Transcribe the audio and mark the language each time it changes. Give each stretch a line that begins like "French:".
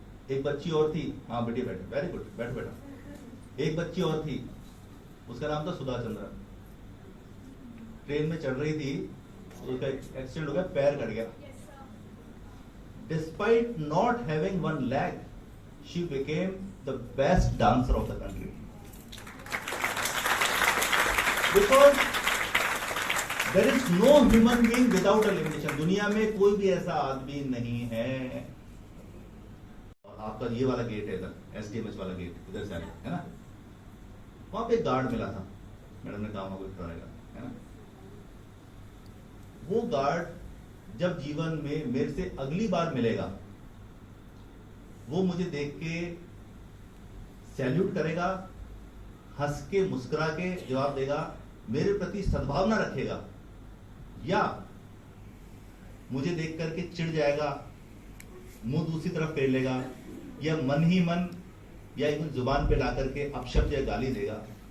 Hindi: एक बच्ची और थी, हाँ बेटी बैठ, वेरी गुड, बैठ बेटा। एक बच्ची और थी, उसका नाम था सुधा चंद्रन। ट्रेन में चढ़ रही थी, उसका एक्सीडेंट हो गया, पैर कट गया।
English: Despite not having one leg, she became the best dancer of the country. Because there is no human being without a limitation.
Hindi: दुनिया में कोई भी ऐसा आदमी नहीं है। और आपका ये वाला गेट है इधर, SDMH वाला गेट, इधर से आगे, है ना? वहां पे गार्ड मिला था, मैडम ने कहा वहां कोई खड़ा रहेगा, है ना? वो गार्ड जब जीवन में मेरे से अगली बार मिलेगा, वो मुझे देख के सैल्यूट करेगा, हंस के मुस्कुरा के जवाब देगा, मेरे प्रति सद्भावना रखेगा, या मुझे देख करके चिढ़ जाएगा, मुंह दूसरी तरफ फेर लेगा, या मन ही मन या एक जुबान पे ला करके अपशब्द या गाली देगा।